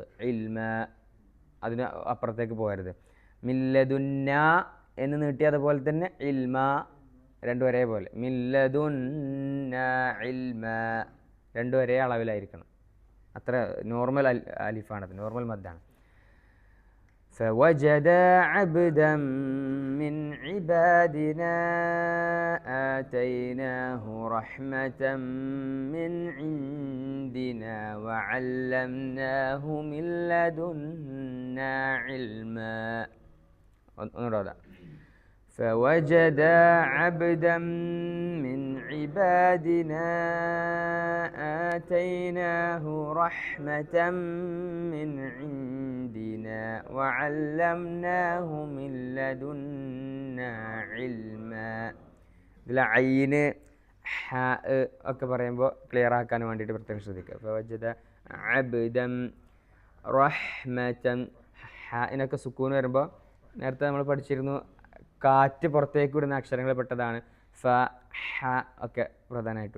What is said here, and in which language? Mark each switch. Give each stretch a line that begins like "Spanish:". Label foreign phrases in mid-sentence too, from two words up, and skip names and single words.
Malayalam: ഇൽമ, അതിന് അപ്പുറത്തേക്ക് പോകരുത്. മില്ലദുന്ന എന്ന് നീട്ടിയ അതുപോലെ തന്നെ ഇൽമ, രണ്ടും ഒരേപോലെ.
Arabic: من لدنا علما,
Malayalam: രണ്ടും ഒരേ അളവിലായിരിക്കണം. അത്ര നോർമൽ അലിഫാണത്, നോർമൽ മദ്ദാണ്.
Arabic: فوجد عبدا من عبادنا آتيناه رحمة من عندنا وعلمناه من لدنا علما. فوجد عبدا من عبادنا آتيناه رحمة من عندنا وعلمناه من لدنا علما.
Malayalam: ഇതിൽ ഐന് ഹ ഒക്കെ പറയുമ്പോൾ ക്ലിയർ ആക്കാൻ വേണ്ടിയിട്ട് പ്രത്യേകം ശ്രദ്ധിക്കുക.
Arabic: فوجد عبدا رحمة,
Malayalam: ഹഇനൊക്കെ സുക്കൂൻ വരുമ്പോൾ നേരത്തെ നമ്മൾ പഠിച്ചിരുന്നു, കാറ്റ് പുറത്തേക്ക് വിടുന്ന അക്ഷരങ്ങൾ പെട്ടതാണ് ഫ, ഹ ഒക്കെ പ്രധാനമായിട്ടും.